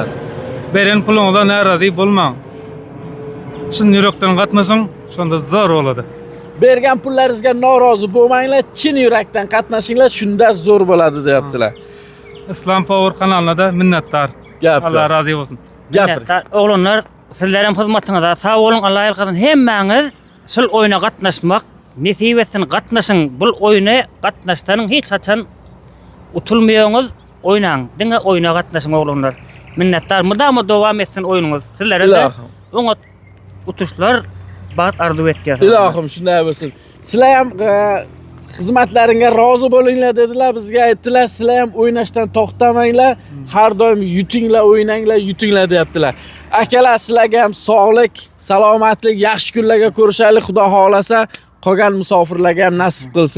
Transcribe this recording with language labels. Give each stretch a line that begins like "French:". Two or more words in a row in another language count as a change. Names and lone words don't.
Uzbek: Beren pulingizdan narazi bo'lmang. Chin yurakdan qatnashing, shunda zo'r bo'ladi. Bergan pullaringizga norozi bo'lmanglar, chin yurakdan qatnashinglar, shunda zo'r bo'ladi deyaptilar. Islom Power kanalida minnatdar. Alloh rozi bo'lsin. Gapir.
Turkish: Oğlanlar sizlerin hizmetinizde sağ olun, Allah'a emanet olun.
Turkmen: Hemmeňiz şol oyuna gatnaşmak, nasip etsin gatnaşyň. Bu oyuna gatnaşdyň hiç açan utulmaýaňyz, oynaň. Diňe oyuna gatnaşyň oğlanlar. Minnetdar. Mudama dowam etsin oyunuňyz. Sizlere de oňa utuşlar bat arzu etýär. Ilohim şunday bolsun.
Uzbek: Sizler ham xizmatlaringga rozi bo'linglar dedilar, bizga aytdilar, sizlar ham o'ynashdan to'xtamanglar, har doim yutinglar deyaptilar. Akalar, sizlarga ham sog'lik, salomatlik, yaxshi kunlarga ko'rishaylik, Xudo xolasa, qolgan musofirlarga ham nasib qilsin.